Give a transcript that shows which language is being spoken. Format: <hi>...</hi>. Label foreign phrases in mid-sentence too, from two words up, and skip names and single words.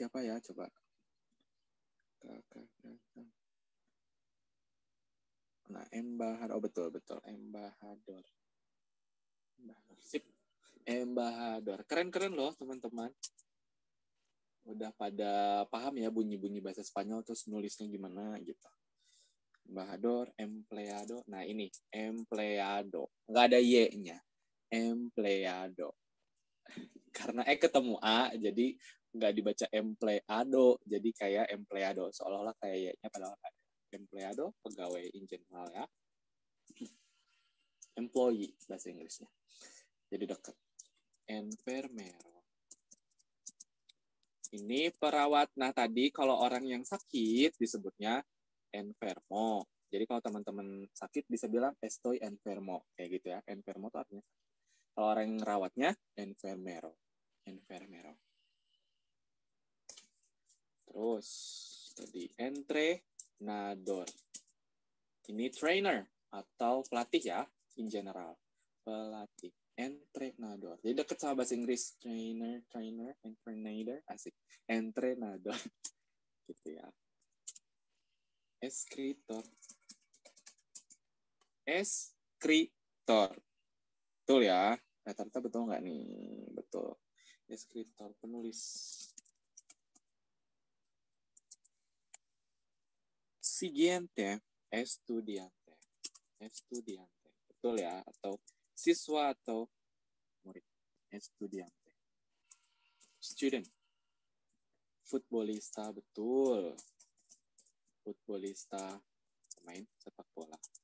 <id>Coba Nah, embajador. Oh, betul.</id> <es>Embajador. Sip. Embajador.</es> <id>Keren-keren loh, teman-teman. Udah pada paham ya bunyi-bunyi bahasa Spanyol, terus nulisnya gimana gitu.</id> <es>Embajador, empleado.</es> <id>Nah, ini. Empleado. Nggak ada Y-nya. Empleado. Karena ketemu A, jadi nggak dibaca empleado. Jadi kayak empleado. Seolah-olah kayak Y-nya, padahal ada. Empleado, pegawai</id> <en>in general</en> <id>ya. Employee, bahasa Inggrisnya. Jadi dekat. Enfermero. Ini perawat. Nah, tadi kalau orang yang sakit disebutnya enfermo. Jadi kalau teman-teman sakit bisa bilang</id> <es>estoy enfermo.</es> <id>Kayak gitu ya. Enfermo itu artinya sakit. Kalau orang yang ngerawatnya, enfermero. Terus, tadi entrenador. Ini trainer atau pelatih ya,</id> <en>in general.</en> <id>Pelatih. Entrenador. Jadi dekat sama bahasa Inggris. Entrenator, asik. Entrenador. Gitu ya. Escritor. Betul ya. Rata-rata betul nggak nih? Betul. Escritor, penulis.</id> <es>Siguiente, estudiante.</es> <id>Betul ya? Atau siswa atau murid.</id> <es>Estudiante. Student.</es> <id>Futbolista, betul. Futbolista, pemain sepak bola.</id>